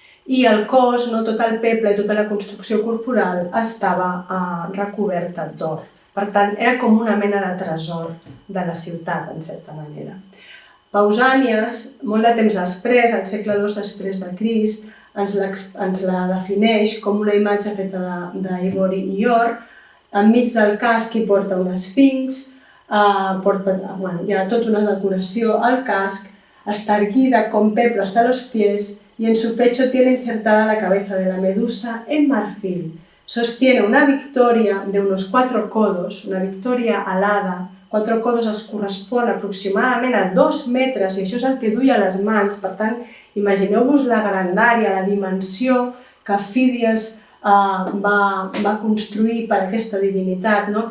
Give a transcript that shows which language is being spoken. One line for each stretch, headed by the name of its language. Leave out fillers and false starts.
Catalan: I el cos, tot el peple i tota la construcció corporal estava recoberta d'or. Per tant, era com una mena de tresor de la ciutat, en certa manera. Pausànies, molt de temps després, al segle II després de Crist, ens la defineix com una imatge feta d'ivori i or. Enmig del casc hi porta un esfinx, hi ha tota una decoració al casc,
Spanish: está erguida con peplo hasta los pies y en su pecho tiene insertada la cabeza de la medusa en marfil. Sostiene una victoria de unos 4 codos, una victoria alada.
Catalan: 4 codos es correspon aproximadament a 2 metres i això és el que duia a les mans. Per tant, imagineu-vos la grandària, la dimensió que Fídies va construir per a aquesta divinitat, no?